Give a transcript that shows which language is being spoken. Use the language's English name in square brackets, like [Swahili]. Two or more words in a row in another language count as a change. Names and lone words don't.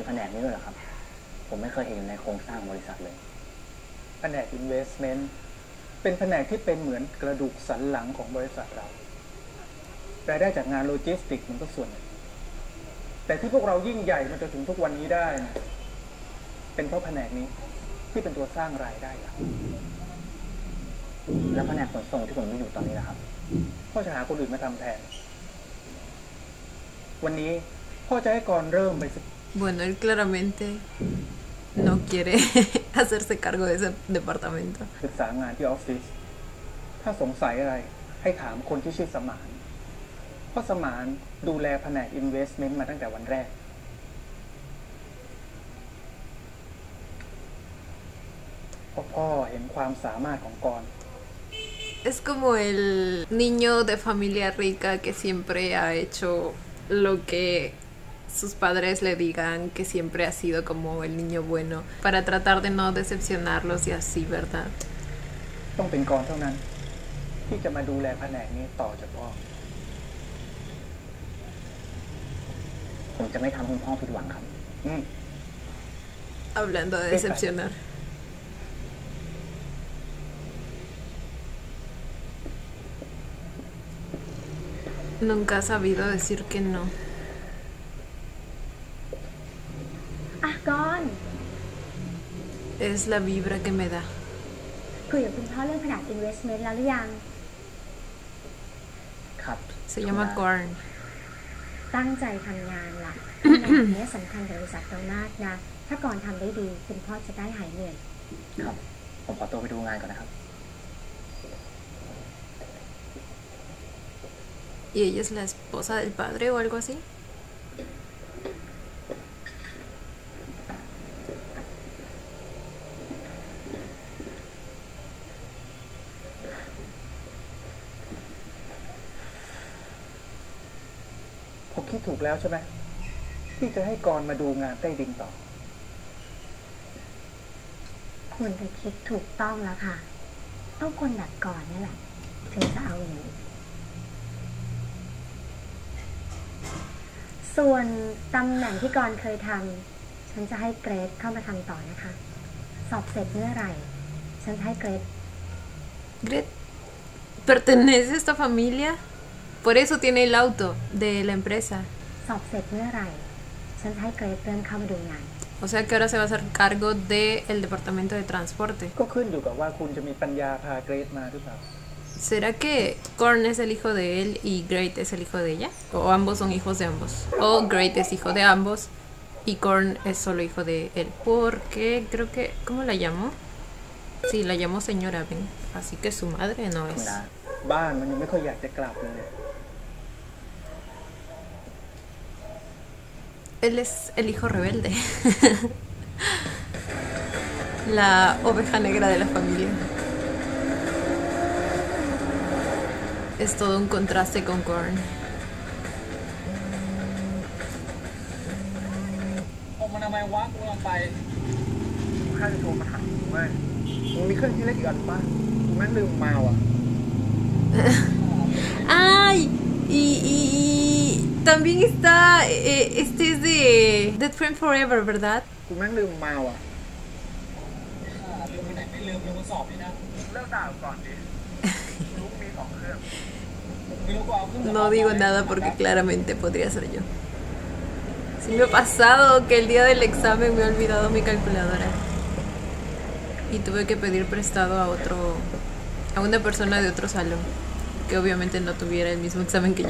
[Thai] แผนกนี้ด้วยเหรอครับ ผมไม่เคยเห็นในโครงสร้างบริษัทเลยแผนก investment เป็นแผนกที่เป็นเหมือนกระดูกสันหลังของบริษัทเรารายได้จากงานโลจิสติกส์มันก็ส่วนหนึ่งแต่ที่พวกเรายิ่งใหญ่มาจนถึงทุกวันนี้ได้นะเป็นเพราะแผนกนี้ที่เป็นตัวสร้างรายได้ครับแล้วแผนกขนส่งที่ผมอยู่ตอนนี้นะครับพ่อจะหาคนอื่นมาทำแทนวันนี้พ่อจะให้กรเริ่มไป [Spanish] Bueno, él claramente no quiere hacerse cargo de ese departamento. [Thai] ศึกษางานที่ออฟฟิศถ้าสงสัยอะไรให้ถามคนที่ชื่อสมานเพราะสมานดูแลแผนก investment มาตั้งแต่วันแรกพ่อเห็นความสามารถของกร [Spanish] Es como el niño de familia rica que siempre ha hecho lo que sus padres le digan, que siempre ha sido como el niño bueno, para tratar de no decepcionarlos y así, ¿verdad? [Thai] ต้องเป็นกรเท่านั้นที่จะมาดูแลแผนกนี้ต่อจากพ่อผมจะไม่ทำคุณพ่อผิดหวังครับ [Spanish] Hablando de decepcionar. Nunca ha sabido decir que no. [Thai] ก่อน [Spanish] Es la vibra que me da. [Thai] คุยกับคุณพ่อเรื่องแผนก investment แล้วหรือยัง ครับ [Spanish] Se llama Corn. [Thai] ตั้งใจทำงานล่ะตำแหน่งนี้สำคัญกับบริษัทเรามากนะถ้าก่อนทำได้ดีคุณพ่อจะได้หายเหนื่อย ครับผมขอตัวไปดูงานก่อนนะครับ [Spanish] ¿Y ella es la esposa del padre o algo así? [Thai] ผมคิดถูกแล้วใช่ไหมที่จะให้กรมาดูงานใต้ดินต่อ คุณไปคิดถูกต้องแล้วค่ะต้องคนแบบก่อนนี่แหละถึงจะเอาอยู่ส่วนตำแหน่งที่ก่อนเคยทำฉันจะให้เกรซเข้ามาทำต่อนะคะสอบเสร็จเมื่อไหร่ฉันจะให้เกรซ [Spanish] Gret pertenece a esta familia, por eso tiene el auto de la empresa. [Thai] สอบเสร็จเมื่อไหร่ฉันจะให้เกรซเริ่มเข้ามาดูงาน [Spanish] O sea que ahora se va a hacer cargo del departamento de transporte. [Thai] ก็ขึ้นอยู่กับว่าคุณจะมีปัญญาพาเกรซมาหรือเปล่า [Spanish] ¿Será que Corn es el hijo de él y Great es el hijo de ella? ¿O ambos son hijos de ambos? ¿O Great es hijo de ambos y Corn es solo hijo de él? Porque creo que... ¿Cómo la llamó? Sí, la llamó señora Ben. Así que su madre no [Thai] คุณ [Spanish] es. [Thai] นาบ้านมันยังไม่ค่อยอยากจะกลับเลย [Spanish] Él es el hijo rebelde. La oveja negra de la familia. Es todo un contraste con Corn. [Thai] ผมมันทำไมวะกูลองไปข้าจะโทรมาถามมึงว่ามึงมีเครื่องที่เล็กอีกอันป่ะกูแม่งลืมมาว่ะ [Spanish] ¡Ay! Y también está... este es de Dead Friend Forever, ¿verdad? [Thai] กูแม่งลืมมาว่ะลืมไปไหนไม่ลืมมาสอบนี่นะเลิกด่าก่อนดิรู้มี2เครื่อง [Spanish] No digo nada porque claramente podría ser yo. Sí me ha pasado que el día del examen me he olvidado mi calculadora. Y tuve que pedir prestado a una persona de otro salón. Que obviamente no tuviera el mismo examen que